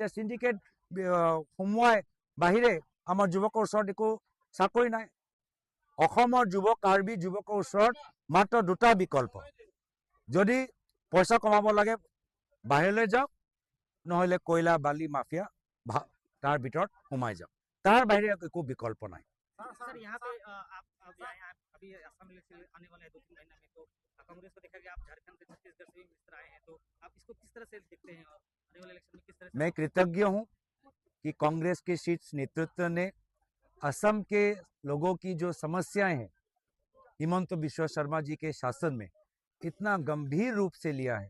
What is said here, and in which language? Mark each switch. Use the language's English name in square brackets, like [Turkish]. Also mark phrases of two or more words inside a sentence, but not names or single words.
[Assamese] এতিয়া সিন্ডিকেট সোমোৱাই বাহিৰে আমাৰ যুৱকৰ ওচৰত একো চাকৰি নাই। অসমৰ যুৱক, কাৰ্বি যুৱকৰ ওচৰত মাত্ৰ দুটা বিকল্প। যদি পইচা কমাব লাগে বাহিৰলৈ যাওক, নহলে কয়লা, বালি, মাফিয়া তাৰ ভিতৰত সোমাই যাওক। তাৰ বাহিৰে একো বিকল্প নাই। [Hindi] सर यहाँ पे अभी असम इलेक्शन आने वाले हैं 2-3 महीने में, तो कांग्रेस को देखा गया, आप झारखंड से छत्तीसगढ़ से भी मित्र आए हैं, तो आप इसको किस तरह से देखते हैं और आने वाले इलेक्शन में किस तरह से? मैं कृतज्ञ हूँ कि कांग्रेस के शीर्ष नेतृत्व ने असम के लोगों की जो समस्याएं हैं हिमंत बिश्व शर्मा जी के शासन में इतना गंभीर रूप से लिया है।